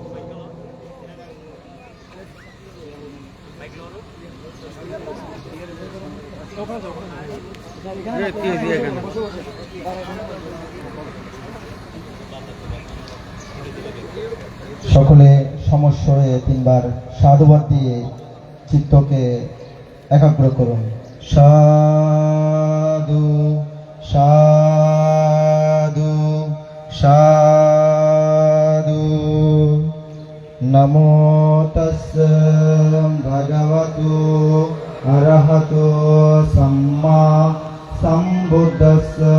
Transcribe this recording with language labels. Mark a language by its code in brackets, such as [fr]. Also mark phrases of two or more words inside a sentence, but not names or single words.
[bn] সকলে সমস্বরে তিনবার সাধুবাদ দিয়ে চিত্তকে একাগ্র করুন। সাধু সাধু সাধু। [pi] নমো তস্যা ভগবতো অরহতো সম্মা সম্বুদ্ধস্য।